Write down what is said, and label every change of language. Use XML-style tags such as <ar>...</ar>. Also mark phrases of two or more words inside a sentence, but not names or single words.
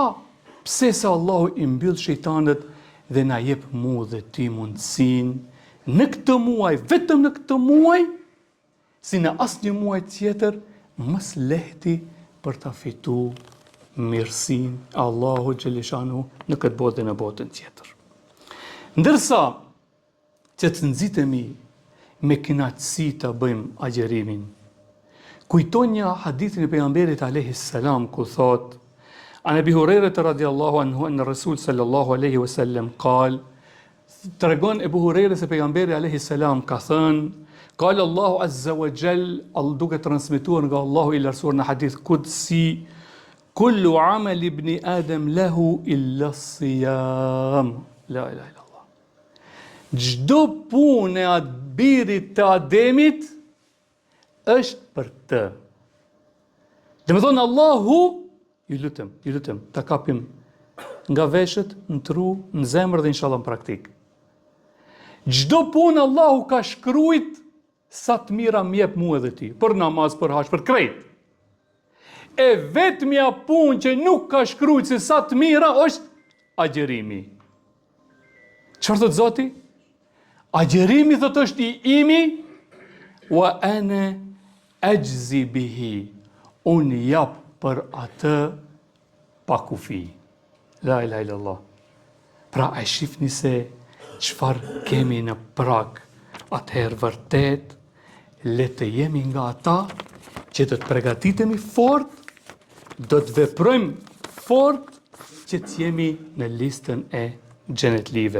<sq>Pse se Allahu I mbyll shejtanët dhe na jep mu dhe ti mundësinë në këtë muaj, vetëm në këtë muaj, si në asnjë muaj tjetër, mës lehti për ta fitu mirësin Allahu Gjeleshanu në këtë botë dhe në botën tjetër. Ndërsa që të nxitemi me kënaqësi të bëjmë agjerimin, kujtonja hadithin e pejgamberit alayhis</sq> <ar>salam</ar> <sq>ku thot</sq> <ar>عن أبي هريرة رضي الله عنه أن رسول صلى الله عليه وسلم قال,</ar> <sq>tregon Abu Hurairah se pejgamberi alayhis salam ka thënë,</sq> <ar>قال الله عز وجل,</ar> <sq>duke transmetuar nga Allahu i lartësuar në hadith qudsi,</sq> <ar>كل عمل ابن آدم له إلا الصيام. لا إله إلا الله.</ar> <sq>Çdo punë e birit të Ademit është për të. Dhe me thonë Allahu, ju lutem, ta kapim nga veshët, në tru, në zemër dhe inshallah në praktik. Çdo punë Allahu ka shkrujt sa të mira mjep mu edhe ti, për namaz, për haç, për krejt. E vetmja punë që nuk ka shkrujt se sa të mira është agjerimi. Çfarë thot Zoti? Agjerimi thot është i imi,</sq> <ar>وأنا أجزي به,</ar> <sq>unë jap për atë pa kufi.</sq> <ar>لا إله إلا الله.</ar> <sq>Pra e shifni se çfarë kemi në prag, atëherë vërtet le të jemi nga ata që do të përgatitemi fort, do të veprojmë fort që të jemi në listën e xhenetlive.</sq>